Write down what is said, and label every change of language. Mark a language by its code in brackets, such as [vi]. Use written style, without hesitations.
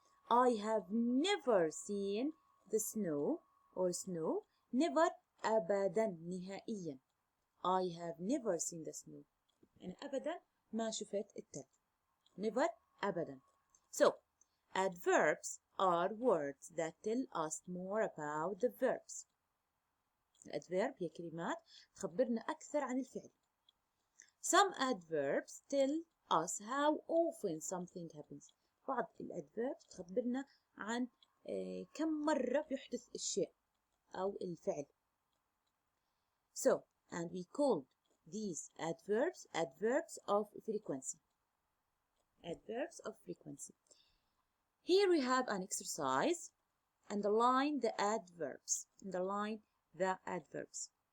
[en] I have never seen the snow or snow, never [ar] أبدا, نهائيا. [en] I have never seen the snow. [ar] يعني أبدا ما شفت التلج. [en] Never [ar] أبدا. [en] So, adverbs are words that tell us more about the verbs. [ar] الأدفيرب هي كلمات تخبرنا أكثر عن الفعل. [en] Some adverbs tell us how often something happens. [ar] بعض الأدفيرب تخبرنا عن كم مرة بيحدث الشيء أو الفعل. [en] So, and we call these adverbs of frequency. Adverbs of frequency. Here we have an exercise. Underline the adverbs. Underline the adverbs.